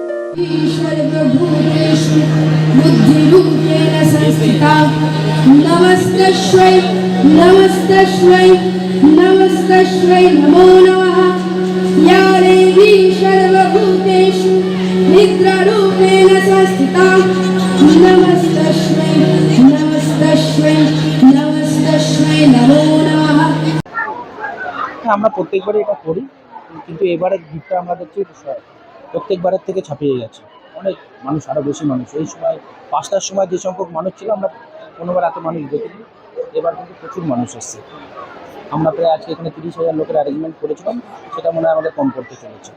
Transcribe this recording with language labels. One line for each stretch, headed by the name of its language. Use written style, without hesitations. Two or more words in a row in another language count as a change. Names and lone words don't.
Sanskrit: सर्वभूतेषु बुद्धिरूपेण संस्थिता नमस्तस्मै नमस्तस्मै नमस्तस्मै नमो नमः या देवी सर्वभूतेषु निद्रारूपेण संस्थिता नमस्तस्मै नमस्तस्मै नमस्तस्मै नमो नमः।
Bangla: আমরা প্রত্যেকবারই এটা করি, কিন্তু এবারের ভিড়টা আমরা দেখছি প্রত্যেকবারের থেকে ছাপিয়ে গেছে। অনেক মানুষ, আরও বেশি মানুষ। এই সময় ৫টার সময় যে সংখ্যক মানুষ ছিল আমরা কোনোবার এত মানুষ দেখিনি। এবার কিন্তু প্রচুর মানুষ এসছে। আমরা প্রায় আজকে এখানে ৩০,০০০ লোকের অ্যারেঞ্জমেন্ট করেছিলাম, সেটা মনে হয় আমাদের কম করতে চলেছে।